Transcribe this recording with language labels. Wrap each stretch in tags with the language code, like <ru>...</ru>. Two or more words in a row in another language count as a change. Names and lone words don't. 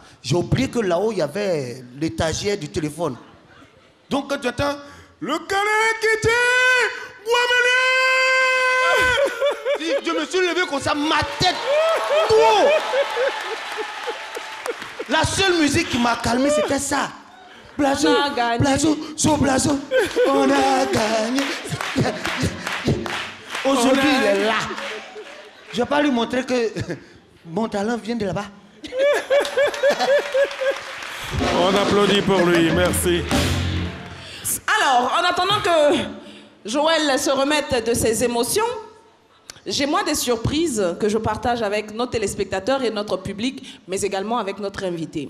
<fr>J'ai oublié que là-haut, il y avait l'étagère du téléphone. Donc quand tu entends le canard qui tire, je me suis levé comme ça, ma tête. Oh! La seule musique qui m'a calmé, c'était ça. Blazo, blazo, so blazo. On a gagné. Aujourd'hui, il est là. Je ne vais pas lui montrer que mon talent vient de là-bas. On applaudit pour lui, merci. Alors, en attendant que Joël se remette de ses émotions, j'ai moi des surprises que je partage avec nos téléspectateurs et notre public, mais également avec notre invité.</fr>